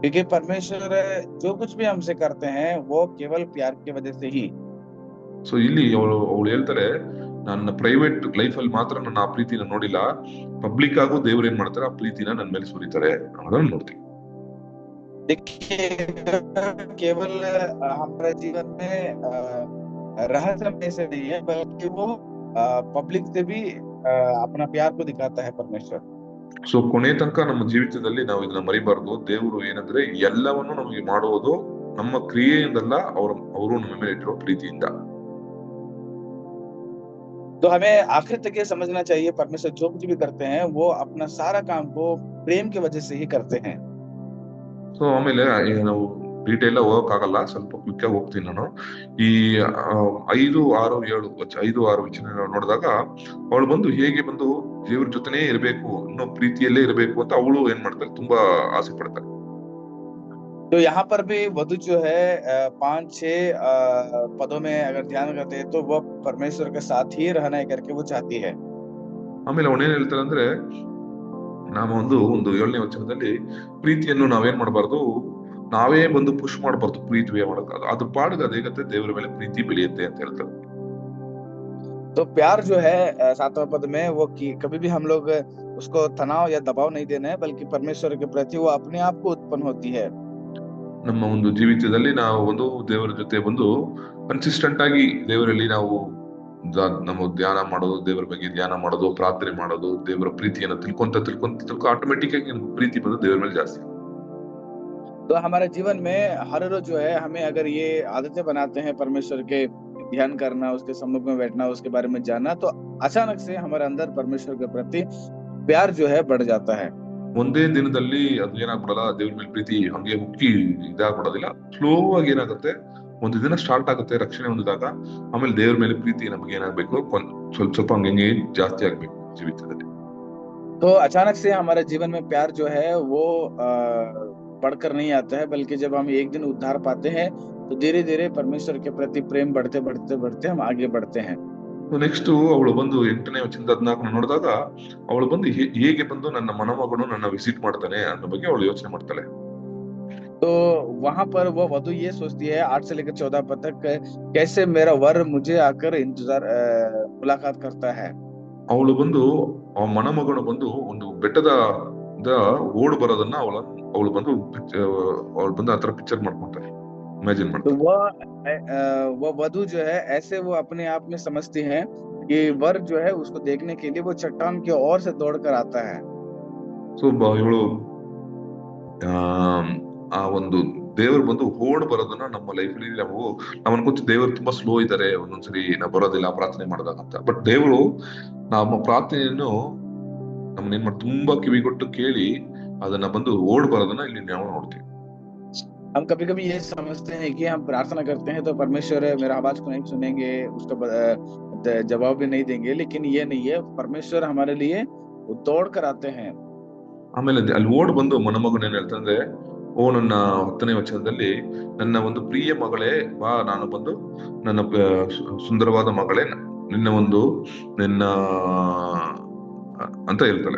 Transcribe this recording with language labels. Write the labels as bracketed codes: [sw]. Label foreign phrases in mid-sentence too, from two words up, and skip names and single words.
[hi] क्योंकि परमेश्वर जो कुछ भी हमसे करते हैं वो केवल प्यार की वजह से ही। [kn] ಸೊ ಇಲ್ಲಿ ಅವಳು ಹೇಳ್ತಾರೆ, ನನ್ನ [en] private life [kn] ಅಲ್ಲಿ ಮಾತ್ರ ನನ್ನ ಆ ಪ್ರೀತಿನ ನೋಡಿಲ್ಲ, ಪಬ್ಲಿಕ್ ಆಗು ದೇವ್ರು ಏನ್ ಮಾಡ್ತಾರೆ ಆ ಪ್ರೀತಿನ ನನ್ನ ಮೇಲೆ ಸುರಿತಾರೆ ಅನ್ನೋದನ್ನ ನೋಡ್ತೀವಿ. [hi] देखिए, केवल हमारे जीवन में रहस्य में से नहीं है, बल्कि वो पब्लिक से भी अपना प्यार को दिखाता है परमेश्वर। [kn] ಸೊ ಕೊನೆ ತನಕ ನಮ್ಮ ಜೀವಿತದಲ್ಲಿ ನಾವು ಇದನ್ನ ಮರಿಬಾರ್ದು. ದೇವರು ಏನಂದ್ರೆ ಎಲ್ಲವನ್ನು ನಮಗೆ ಮಾಡುವುದು ನಮ್ಮ ಕ್ರಿಯೆಯಿಂದಲ್ಲ, ಅವರು ನಮ್ಮ ಮೇಲೆ ಇಟ್ಟಿರೋ ಪ್ರೀತಿಯಿಂದ. [hi] तो हमें आखिर तक ये समझना चाहिए, परमेश्वर जो कुछ भी करते हैं वो अपना सारा काम को प्रेम की वजह से ही करते हैं। [kn] ಸೊ ಆಮೇಲೆ ಈಗ ನಾವು ಡೀಟೇಲ್ ಹೋಗಕ್ಕಾಗಲ್ಲ, ಸ್ವಲ್ಪ ಕ್ವಿಕ್ ಆಗಿ ಹೋಗ್ತೀನಿ ನಾನು. ಈ 5, 6, 7 ವಚನ ನೋಡಿದಾಗ ಅವಳು ಬಂದು ಹೇಗೆ ಬಂದು ದೇವ್ರ ಜೊತೆನೇ ಇರಬೇಕು, ಇನ್ನೂ ಪ್ರೀತಿಯಲ್ಲೇ ಇರಬೇಕು ಅಂತ ಅವಳು ಏನ್ ಮಾಡ್ತಾರೆ, ತುಂಬಾ ಆಸೆ ಪಡ್ತಾರೆ. [hi] तो यहाँ पर भी वधु जो है 5-6 पदों में अगर ध्यान करते हैं तो वो परमेश्वर के साथ ही रहना है करके वो चाहती है। [kn] ಆಮೇಲೆ ಅವನೇನ್ ಹೇಳ್ತಾರೆ ಅಂದ್ರೆ, ನಾವು ಒಂದು 7ನೇ ವಚನದಲ್ಲಿ ಪ್ರೀತಿಯನ್ನು ನಾವೇನ್ ಮಾಡಬಾರ್ದು, ನಾವೇ ಬಂದು ಪುಷ್ ಮಾಡಬಾರ್ದು, ಪ್ರೀತಿ ಮಾಡೋದು ಅದ್ರ ಪಾಡಿಗೆ ಅದೇಗತ್ತೆ ದೇವರ ಮೇಲೆ ಪ್ರೀತಿ ಬೆಳೆಯುತ್ತೆ ಅಂತ ಹೇಳ್ತಾರೆ. [hi] तो प्यार जो है 7वां पद में वो कभी भी हम लोग उसको तनाव या दबाव नहीं देना है, बल्कि परमेश्वर के प्रति वो अपने आप को उत्पन्न होती है। [kn] ನಮ್ಮ ಒಂದು ಜೀವಿತದಲ್ಲಿ ನಾವು ಒಂದು ದೇವರ ಜೊತೆ ಬಂದು ಕನ್ಸಿಸ್ಟೆಂಟ್ ಆಗಿ ದೇವರಲ್ಲಿ ನಾವು ನಮ್ಮ ಧ್ಯಾನ ಮಾಡೋದು, ದೇವರ ಬಗ್ಗೆ ಧ್ಯಾನ ಮಾಡೋದು, ಪ್ರಾರ್ಥನೆ ಮಾಡೋದು, ದೇವರ ಪ್ರೀತಿಯನ್ನು ತಿಳ್ಕೊಂತ ಆಟೋಮೆಟಿಕ್ ಆಗಿ ಪ್ರೀತಿ ಬಂದು ದೇವರ ಮೇಲೆ ಜಾಸ್ತಿ. [hi] तो हमारे जीवन में हर रोज जो है हमें अगर ये आदतें बनाते हैं, परमेश्वर के ध्यान करना, उसके सम्मुख में बैठना, उसके बारे में जानना, तो अचानक से हमारे अंदर परमेश्वर के प्रति प्यार जो है बढ़ जाता है। [kn] ಒಂದೇ ದಿನದಲ್ಲಿ ಅದು ಏನಾಗ್ಬಿಡಲ್ಲ, ದೇವ್ರ ಮೇಲೆ ಪ್ರೀತಿ ಹಂಗೆ ಹುಕ್ಕಿ ಇದಾಗ್ಬಿಡೋದಿಲ್ಲ. ಸ್ಲೋ ಆಗಿ ಏನಾಗುತ್ತೆ, ಒಂದು ದಿನ ಸ್ಟಾರ್ಟ್ ಆಗುತ್ತೆ ರಕ್ಷಣೆ ಹೊಂದಿದಾಗ, ಆಮೇಲೆ ದೇವ್ರ ಮೇಲೆ ಪ್ರೀತಿ ನಮ್ಗೆ ಏನಾಗ್ಬೇಕು, ಸ್ವಲ್ಪ ಸ್ವಲ್ಪ ಹಂಗೆ ಜಾಸ್ತಿ ಆಗ್ಬೇಕು ಜೀವಿತದಲ್ಲಿ. [hi] तो अचानक से हमारे जीवन में प्यार जो है वो बढ़कर नहीं आता है, बल्कि जब हम एक दिन उद्धार पाते हैं तो धीरे धीरे परमेश्वर के प्रति प्रेम बढ़ते बढ़ते बढ़ते हम आगे बढ़ते हैं। [kn] ನೆಕ್ಸ್ಟ್ ಅವಳು ಬಂದು 8ನೇ ವಚನದ 14 ನೋಡಿದಾಗ ಅವಳು ಬಂದು ಹೇಗೆ ಬಂದು ನನ್ನ ಮನಮಗನು ನನ್ನ ವಿಸಿಟ್ ಮಾಡ್ತಾನೆ ಅನ್ನೋ ಬಗ್ಗೆ ಅವಳು ಯೋಚನೆ ಮಾಡ್ತಾಳೆ. [hi] तो वहां पर वो वधु ये सोचती है 8 से लेकर 14 पद तक, कैसे मेरा वर मुझे आकर इंतजार मुलाकात करता है। [kn] ಅವಳು ಬಂದು ಆ ಮನಮಗನು ಬಂದು ಒಂದು ಬೆಟ್ಟದ ಓಡ್ ಬರೋದನ್ನ ಅವಳು ಬಂದು ಆತರ ಪಿಕ್ಚರ್ ಮಾಡ್ಕೊಂತಾರೆ, [hi] इमेजिन तो वो वधु जो है ऐसे वो अपने आप में समझती है कि वर जो है उसको देखने के लिए वो चट्टान की ओर से दौड़ कर आता है। [kn] ಸೊ ಇವಳು ಆ ಒಂದು ದೇವರು ಬಂದು ಓಡ್ ಬರೋದನ್ನ ನಮ್ಮ ಲೈಫ್ ಅಲ್ಲಿ ನಾವು ಅನ್ಕೋತೀವಿ, ದೇವರು ತುಂಬಾ ಸ್ಲೋ ಇದ್ದಾರೆ, ಒಂದೊಂದ್ಸರಿ ನಾವು ಬರೋದಿಲ್ಲ ಪ್ರಾರ್ಥನೆ ಮಾಡಿದಾಗ ಅಂತ. ಬಟ್ ದೇವರು ನಮ್ಮ ಪ್ರಾರ್ಥನೆಯನ್ನು ನಮ್ಮನ್ನೇನ್ ಮಾಡಿ ತುಂಬಾ ಕಿವಿಗೊಟ್ಟು ಕೇಳಿ ಅದನ್ನ ಬಂದು ಓಡ್ ಬರೋದನ್ನ ಇಲ್ಲಿ ನಾವು ನೋಡ್ತೀವಿ. [hi] हम कभी कभी ये समझते हैं कि हम प्रार्थना करते हैं तो परमेश्वर मेरा आवाज को नहीं सुनेंगे, उसका जवाब भी नहीं देंगे, लेकिन ये नहीं है, परमेश्वर हमारे लिए दौड़ कर आते हैं। [kn] ಆಮೇಲೆ ಅಲ್ಲಿ ಓಡ್ ಬಂದು ಮನಮಗನ ಏನ್ ಹೇಳ್ತಂದ್ರೆ, ಓ ನನ್ನ 10ನೇ ವಚನದಲ್ಲಿ, ನನ್ನ ಒಂದು ಪ್ರಿಯ ಮಗಳೇ ಬಾ, ನಾನು ಬಂದು ನನ್ನ ಸುಂದರವಾದ ಮಗಳೇ ನಿನ್ನ ಅಂತ ಹೇಳ್ತಾಳೆ.